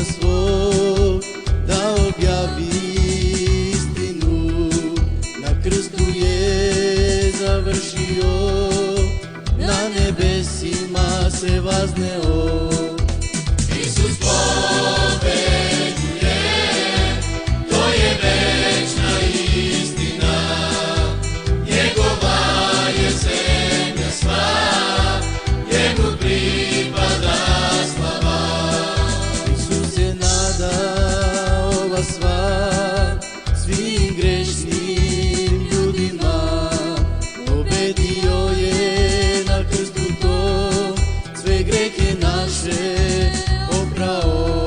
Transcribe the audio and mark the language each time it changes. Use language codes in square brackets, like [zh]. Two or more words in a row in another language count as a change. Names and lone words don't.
[sr] Свог да објави истину, на крсту е завршио, на небесима се вознео. [mk] Исус победуе, тој е вечна истина, Негова е земја сва, [sr] Njemu pripada slava. Isus je nadao ova sva svim grešnim ljudima, pobedio je na krstu to, sve grehe naše oprao.